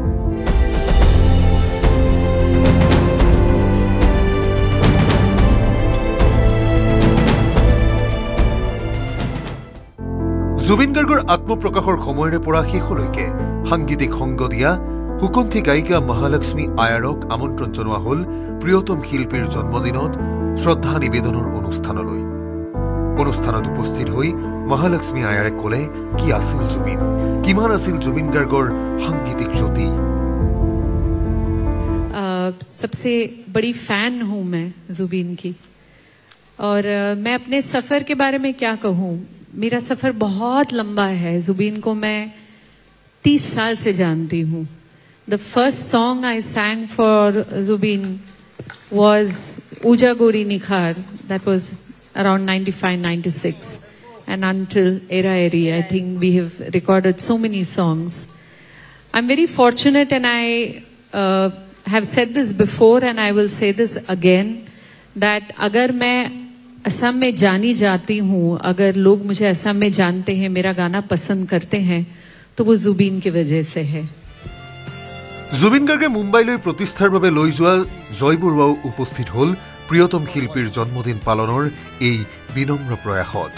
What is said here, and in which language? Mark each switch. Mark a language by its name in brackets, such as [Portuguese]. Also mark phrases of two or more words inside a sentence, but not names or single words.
[Assamese] জুবিন গাৰ্গৰ আত্মপ্ৰকাশৰ সময়ৰে পৰা শেষলৈকে সাংগীতিক সংগ দিয়া সুকণ্ঠী গায়িকা মহালক্ষ্মী আয়াৰক আমন্ত্ৰণ জনোৱা হ'ল প্ৰিয়তম শিল্পীৰ জন্মদিনত শ্ৰদ্ধা নিবেদনৰ অনুষ্ঠানলৈ। অনুষ্ঠানত উপস্থিত হৈ মহালক্ষ্মী আয়াৰে ক'লে কি আছিল জুবিন, কিমান আছিল জুবিন গাৰ্গৰ সাংগীতিক জ্যোতি। [Hindi] सबसे बड़ी फैन हूं मैं जुबिन की, और मैं अपने सफर के बारे में क्या कहूं। मेरा सफर बहुत लंबा है। जुबिन को मैं 30 साल से जानती हूँ। [English] The first song I sang for Zubin was Uja Gori Nikhar. That was around 95-96, and until Era Eri, I think we have recorded so many songs. I'm very fortunate, and I have said this before, and I will say this again, that [Hindi] अगर मैं असम में जानी जाती हूँ, अगर लोग मुझे असम में जानते हैं, मेरा गाना पसंद करते हैं, तो वो जुबिन की वजह से है। [Assamese] জুবিন গাৰ্গে মুম্বাইলৈ প্ৰতিষ্ঠাৰ বাবে লৈ যোৱা জয় বৰুৱাও উপস্থিত হ'ল প্ৰিয়তম শিল্পীৰ জন্মদিন পালনৰ এই বিনম্ৰ প্ৰয়াসত।